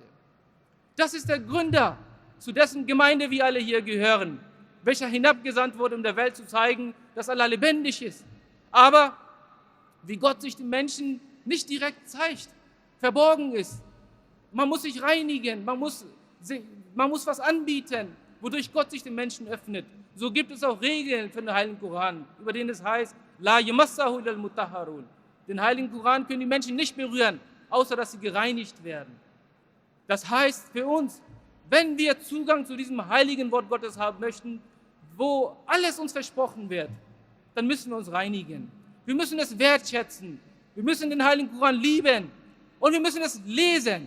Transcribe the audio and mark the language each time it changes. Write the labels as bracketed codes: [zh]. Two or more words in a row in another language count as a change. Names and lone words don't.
[de] Das ist der Gründer, zu dessen Gemeinde wir alle hier gehören, welcher hinabgesandt wurde, um der Welt zu zeigen, dass Allah lebendig ist. Aber wie Gott sich den Menschen nicht direkt zeigt, verborgen ist. Man muss sich reinigen, man muss was anbieten, wodurch Gott sich den Menschen öffnet. So gibt es auch Regeln für den Heiligen Koran, über den es heißt, [ar] لا يمسه إلا المطهرون. [de] Den Heiligen Koran können die Menschen nicht berühren, außer dass sie gereinigt werden. Das heißt für uns, wenn wir Zugang zu diesem heiligen Wort Gottes haben möchten, wo alles uns versprochen wird, dann müssen wir uns reinigen. Wir müssen es wertschätzen. Wir müssen den Heiligen Koran lieben und wir müssen es lesen.